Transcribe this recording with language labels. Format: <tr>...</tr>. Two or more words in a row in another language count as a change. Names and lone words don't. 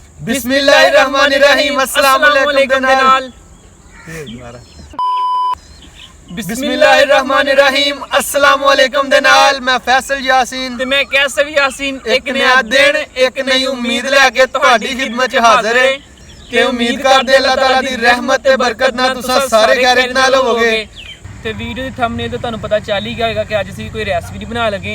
<ar>بسم الله الرحمن الرحيم السلام عليكم</ar> <pa>دے نال</pa> <ar>بسم الله الرحمن الرحيم السلام عليكم</ar> <pa>دے نال میں فیصل یاسین تے میں قیصر یاسین ایک نیا دن ایک نئی امید لے کے تہاڈی خدمت چ حاضر ہے تے امید کردے اللہ تعالیٰ دی رحمت تے برکت نال تسیں سارے خیریت نال ہووو گے. تے ویڈیو دی تھمب نیل توں تہانوں پتہ چل ہی گیا ہوگا کہ اج اسیں کوئی ریسپی نہیں بنا لگے.</pa>